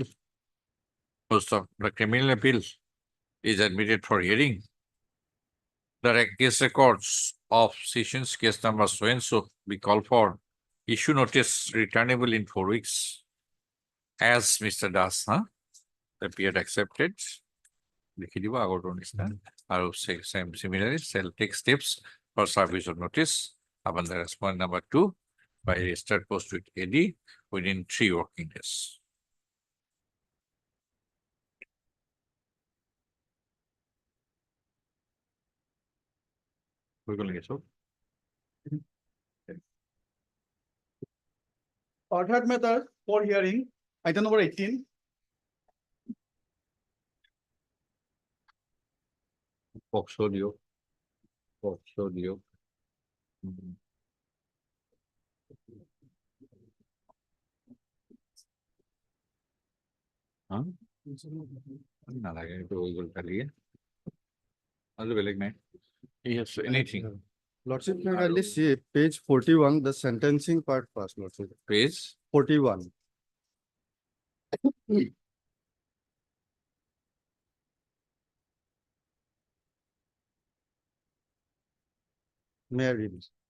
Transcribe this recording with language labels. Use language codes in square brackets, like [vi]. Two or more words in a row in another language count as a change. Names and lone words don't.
[en] First of the criminal appeal is admitted for hearing. The case records of sessions case number so-and-so be called for issue notice returnable in 4 weeks. as Mr. Das, huh? Appeared accepted. [as] লিখি দিব আগৰটোৰ নিচিনা আৰু [en] similarly shall take steps for service of notice upon the respondent number 2 by registered post with AD within 3 working days. [as] হৈ গ'ল নেকি চব? [en] Third matter for hearing, item number 18. [as] পক্সো দিয়ক পক্সো দিয়ক হা নালাগে এইটো হৈ গ'ল কালিয়ে আৰু বেলেগ নাই [en] yes anything Lordship, may I kindly see page 41, the sentencing part first, Lordship. page 41. May I read?